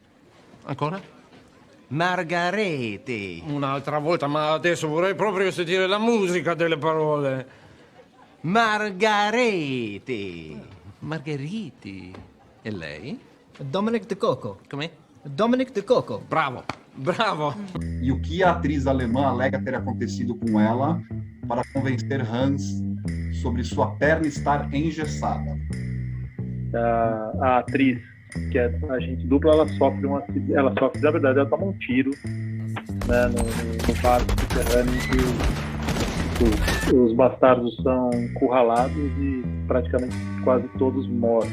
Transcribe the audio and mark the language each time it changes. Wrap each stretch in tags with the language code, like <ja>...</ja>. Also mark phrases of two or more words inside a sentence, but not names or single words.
<it>Ancora? Margarete. Un'altra volta, ma adesso vorrei proprio sentire la musica delle parole. Margarete. Margheriti. E lei? Dominic De Coco. Come? Dominic De Coco. Bravo, bravo.</it> <pt>E o que a atriz alemã alega ter acontecido com ela para convencer Hans sobre sua perna estar engessada? A atriz, que é agente dupla, ela sofre, na verdade, ela toma um tiro, né, no barco subterrâneo em que os bastardos são encurralados e praticamente quase todos mortos.</pt>